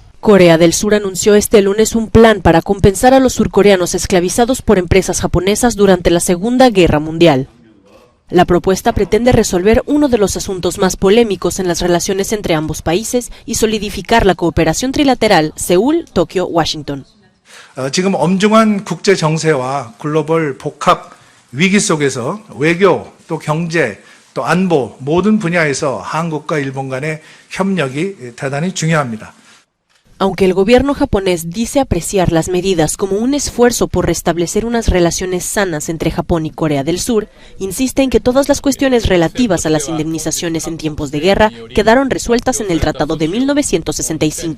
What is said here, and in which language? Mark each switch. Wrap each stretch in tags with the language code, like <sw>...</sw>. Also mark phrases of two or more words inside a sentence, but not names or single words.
<es>Corea del Sur anunció este lunes un plan para compensar a los surcoreanos esclavizados por empresas japonesas durante la Segunda Guerra Mundial. La propuesta pretende resolver uno de los asuntos más polémicos en las relaciones entre ambos países y solidificar la cooperación trilateral Seúl, Tokio, Washington.</es> <ko>지금 엄중한 국제 정세와 글로벌 복합 위기 속에서 외교, 또 경제, 또 안보 모든 분야에서 한국과 일본 간의 협력이 대단히 중요합니다.</ko> <es>Aunque el gobierno japonés dice apreciar las medidas como un esfuerzo por restablecer unas relaciones sanas entre Japón y Corea del Sur, insiste en que todas las cuestiones relativas a las indemnizaciones en tiempos de guerra quedaron resueltas en el Tratado de 1965.</es>